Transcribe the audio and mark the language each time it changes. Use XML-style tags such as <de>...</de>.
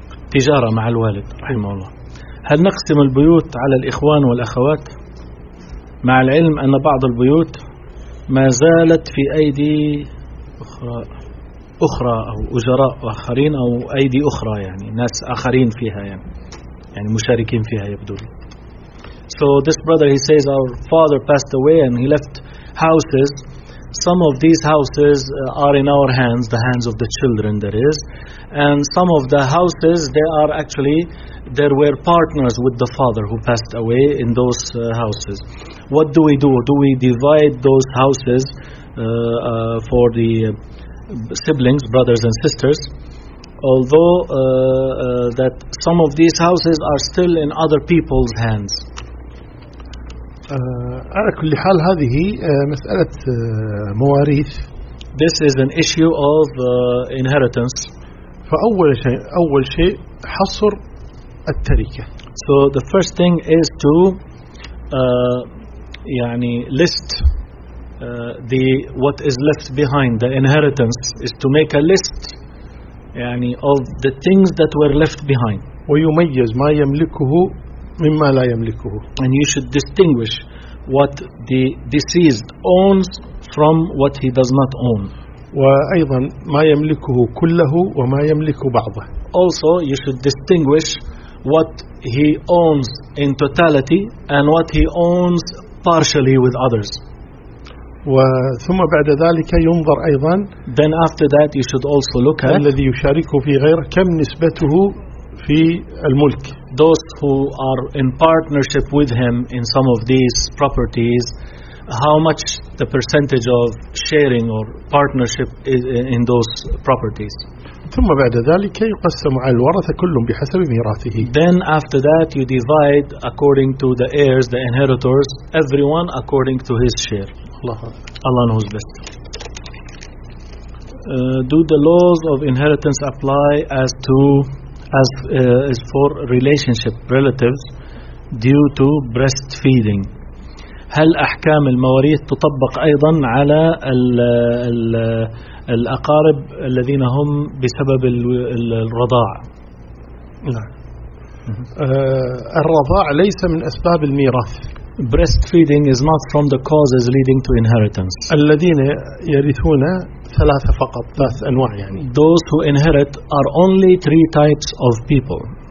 <ar>تجارة مع الوالد رحمه الله. هل نقسم البيوت على الإخوان والأخوات؟ مع العلم أن بعض البيوت ما زالت في أيدي أخرى أو أجراء آخرين أو أيدي أخرى يعني ناس آخرين فيها يعني مشاركين فيها يبدو.</ar> <en>So this brother he says our father passed away and he left houses. Some of these houses are in our hands, the hands of the children that is, and some of the houses they are actually there were partners with the father who passed away in those houses. What do we do? Do we divide those houses for the siblings, brothers and sisters? Although that some of these houses are still in other people's hands.</en> <ar>على كل حال هذه مسألة مواريث.</ar> <en>This is an issue of inheritance.</en> <ar>فأول شيء أول شيء حصر التركة.</ar> <en>So the first thing is to يعني list the what is left behind the inheritance is to make a list يعني of the things that were left behind.</en> <ar>ويميز ما يملكه مما لا يملكه.</ar> <en>And you should distinguish what the deceased owns from what he does not own.</en> <ar>وأيضا ما يملكه كله وما يملك بعضه.</ar> <en>Also you should distinguish what he owns in totality and what he owns partially with others.</en> <ar>وثم بعد ذلك ينظر أيضا.</ar> <en>Then after that you should also look at</en> <ar>الذي يشاركه في غيره كم نسبته في الملك.</ar> <en>Those who are in partnership with him in some of these properties, how much the percentage of sharing or partnership is in those properties.</en> <ar>ثم بعد ذلك يقسم على الورثة كلهم بحسب ميراثه.</ar> <en>Then after that you divide according to the heirs, the inheritors, everyone according to his share. Allah knows best. Do the laws of inheritance apply as to as is for relationship relatives due to breastfeeding?</en> <ar>هل أحكام المواريث تطبق أيضا على الـ الأقارب الذين هم بسبب الرضاع؟ لا. الرضاع ليس من أسباب الميراث.</ar> <en>Breastfeeding is not from the causes leading to inheritance.</en> <ar>الذين يرثون ثلاثة فقط ثلاث أنواع يعني.</ar> <en>Those who inherit are only three types of people.</en>